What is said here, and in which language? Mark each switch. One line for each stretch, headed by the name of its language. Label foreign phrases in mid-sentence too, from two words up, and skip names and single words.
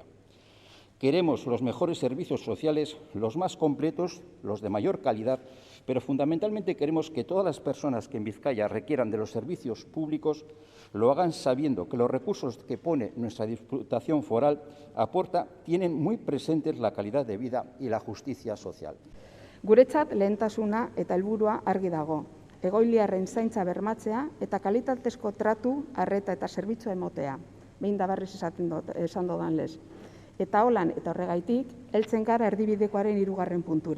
Spanish: Queremos los mejores servicios sociales, los más completos, los de mayor calidad, pero fundamentalmente queremos que todas las personas que en Vizcaya requieran de los servicios públicos lo hagan sabiendo que los recursos que pone nuestra Diputación Foral aporta tienen muy presentes la calidad de vida y la justicia social.
Basque: Guretzat lehentasuna eta helburua argi dago: egoiliarren zaintza bermatzea eta kalitatezko tratu, arreta eta zerbitzua emotea. Behin da berriz esan dodan lez. Eta holan eta horregaitik, heltzen gara erdibidekoaren 3. puntura.